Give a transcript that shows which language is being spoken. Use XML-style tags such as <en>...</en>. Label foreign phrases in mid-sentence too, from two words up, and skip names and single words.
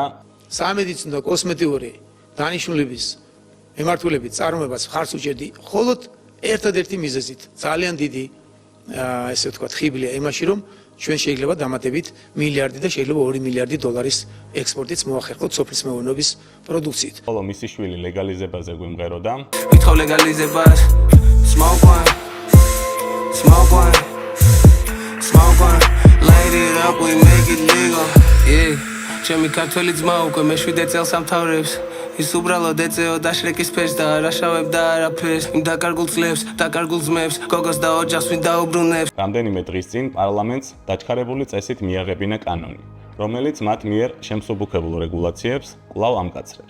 <ka>სამედიცინო და კოსმეტიკური დანიშნულების მიმართულებით წარმოებას ხარს უჭერდი მხოლოდ ერთადერთი მიზეზით, ძალიან დიდი ესე ვთქვათ, ხიბლია იმაში, რომ ჩვენ შეიძლება დამატებით მილიარდი და შეიძლება 2 მილიარდი დოლარის ექსპორტიც მოახერხოთ სოფლის მეურნეობის პროდუქციით. ხოლო მისი შვილი ლეგალიზებაზე გვიმღეროდა. ვითხოვ ლეგალიზებას,</ka> <en>smoke one, smoke one, smoke one, light it up, we make it legal. Yeah,</en> <ka>ჩემი ქართველი ძმა უკვე მე-7 წელს ამთავრებს. ის უბრალოდ ეწეო დაშრეკის ფერს და არაშავებდა არაფერს. იმ დაკარგულ ძლებს, დაკარგულ ძმებს, გოგოს და ოჯახს ვინ დაუბრუნებს. რამდენიმე დღის წინ პარლამენტს დაჩქარებული წესით მიაღებინა კანონი, რომელიც მათ მიერ შემსუბუქებულ რეგულაციებს კვლავ ამკაცრებს.</ka>